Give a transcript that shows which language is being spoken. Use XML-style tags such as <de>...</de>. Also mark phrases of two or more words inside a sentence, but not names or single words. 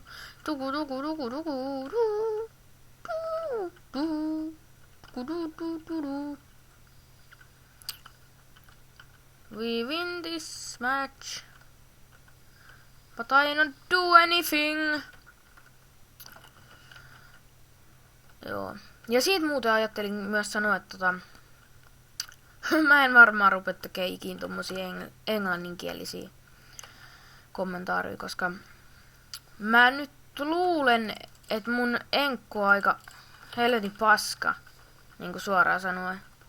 <en>Tuku, tuku, tuku, tuku, tuu. Tuu, tuu. Tuku, tuu, tuu, tuu, tuu. We win this match. But I don't do anything.</en> <fi>Joo. Ja siitä muuten ajattelin myös sanoa, että mä en varmaan rupea tekemään ikin tommosia englanninkielisiä kommentaareja, koska mä nyt luulen, että mun enkku on aika helvetin paska, niinku suoraan sanoen.</fi>